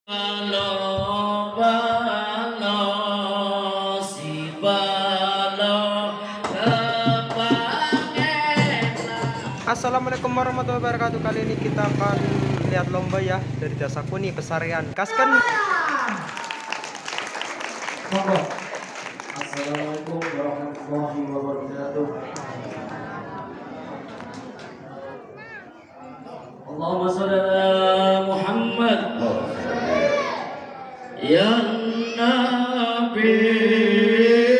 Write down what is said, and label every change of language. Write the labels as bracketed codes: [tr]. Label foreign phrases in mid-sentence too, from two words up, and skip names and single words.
[ar] Balo, balo, si balo, السلام عليكم ورحمة الله وبركاته. [id] Kali ini kita akan lihat lomba ya dari Desa Kuni Pesarian. Kaskan. [ar] السلام عليكم ورحمة الله وبركاته. اللهم صل على محمد. يا نبي.